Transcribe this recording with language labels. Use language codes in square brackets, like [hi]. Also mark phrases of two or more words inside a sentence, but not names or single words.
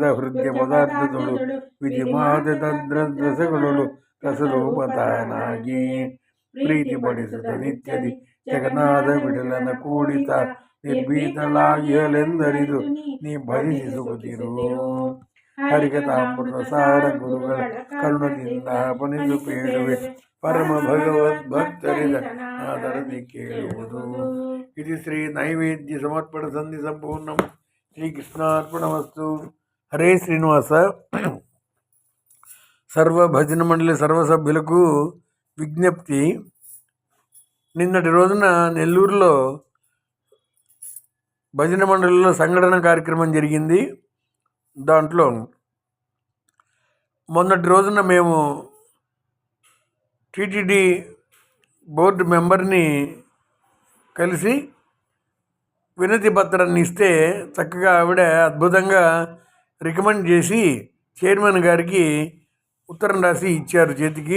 [kn] ಹೃದಯ ಪದಾರ್ಥದೊಳು ವಿಧಿಮಾತೆ ತದ್ರಸಗಳು ರಸರೂಪತಾನಾಗಿ ಪ್ರೀತಿಪಡಿಸುತ್ತ ನಿತ್ಯದಿ ಜಗನ್ನಾಥ ಬಿಡಲನ ಕೂಡಿತ ನಿರ್ಭೀತಳಾಗಿಯಲೆಂದರಿದು ನೀ ಭಜಿಸುತ್ತಿರು ಹರಿಕಥಾಮೃತ ಸಾರ ಗುರುಗಳ ಕರುಣದಿಂದ ಪನಿದು ಪೇಳುವೆ ಪರಮ ಭಗವದ್ ಭಕ್ತರಿದ ಆದರದಿ ಕೇಳುವುದು ಇದು ಶ್ರೀ ನೈವೇದ್ಯ ಸಮರ್ಪಣ ಸಂಧಿ ಸಂಪೂರ್ಣಂ ಶ್ರೀಕೃಷ್ಣಾರ್ಪಣಮಸ್ತು. [te] హరే శ్రీనివాస. సర్వ భజన మండలి సర్వ సభ్యులకు విజ్ఞప్తి. నిన్నటి రోజున నెల్లూరులో భజన మండలిలో సంఘటన కార్యక్రమం జరిగింది. దాంట్లో మొన్నటి రోజున మేము టీటీడీ [en] board memberni [te] కలిసి వినతి పత్రాన్ని ఇస్తే చక్కగా ఆవిడ అద్భుతంగా రికమెండ్ చేసి చైర్మన్ గారికి ఉత్తరం రాసి ఇచ్చారు చేతికి.